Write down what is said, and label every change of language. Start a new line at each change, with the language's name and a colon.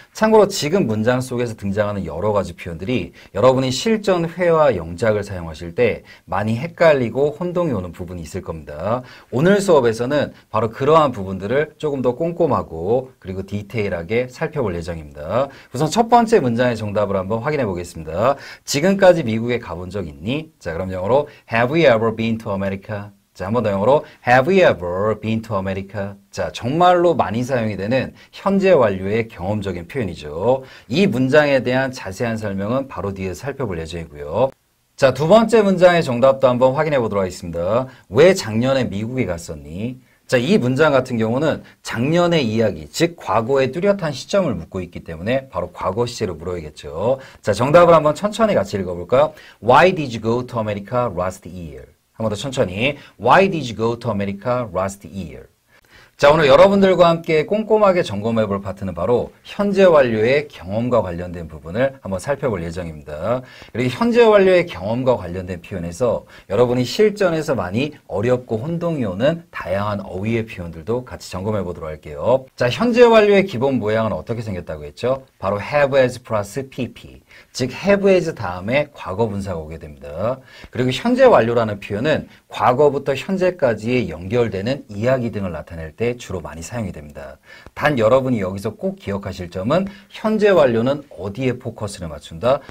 Korean: 참고로 지금 문장 속에서 등장하는 여러 가지 표현들이 여러분이 실전 회화 영작을 사용하실 때 많이 헷갈리고 혼동이 오는 부분이 있을 겁니다. 오늘 수업에서는 바로 그러한 부분들을 조금 더 꼼꼼하고 그리고 디테일하게 살펴볼 예정입니다. 우선 첫 번째 문장의 정답을 한번 확인해 보겠습니다. 지금까지 미국에 가본 적 있니? 자, 그럼 영어로
English: Have you ever been to America?
Korean: 자, 한 번 더 영어로
English: Have you ever been to America?
Korean: 자, 정말로 많이 사용이 되는 현재 완료의 경험적인 표현이죠. 이 문장에 대한 자세한 설명은 바로 뒤에 살펴볼 예정이고요. 자, 두 번째 문장의 정답도 한번 확인해 보도록 하겠습니다. 왜 작년에 미국에 갔었니? 자, 이 문장 같은 경우는 작년의 이야기, 즉 과거의 뚜렷한 시점을 묻고 있기 때문에 바로 과거 시제로 물어야겠죠. 자, 정답을 한번 천천히 같이 읽어볼까요?
English: Why did you go to America last year?
Korean: 한 번 더 천천히.
English: Why did you go to America last year?
Korean: 자, 오늘 여러분들과 함께 꼼꼼하게 점검해 볼 파트는 바로 현재 완료의 경험과 관련된 부분을 한번 살펴볼 예정입니다. 그리고 현재 완료의 경험과 관련된 표현에서 여러분이 실전에서 많이 어렵고 혼동이 오는 다양한 어휘의 표현들도 같이 점검해 보도록 할게요. 자, 현재 완료의 기본 모양은 어떻게 생겼다고 했죠? 바로 have as 플러스 pp. 즉 have as 다음에 과거 분사가 오게 됩니다. 그리고 현재 완료라는 표현은 과거부터 현재까지의 연결되는 이야기 등을 나타낼 때 때 주로 많이 사용이 됩니다. 단 여러분이 여기서 꼭 기억하실 점은 현재 완료는 어디에 포커스를 맞춘다?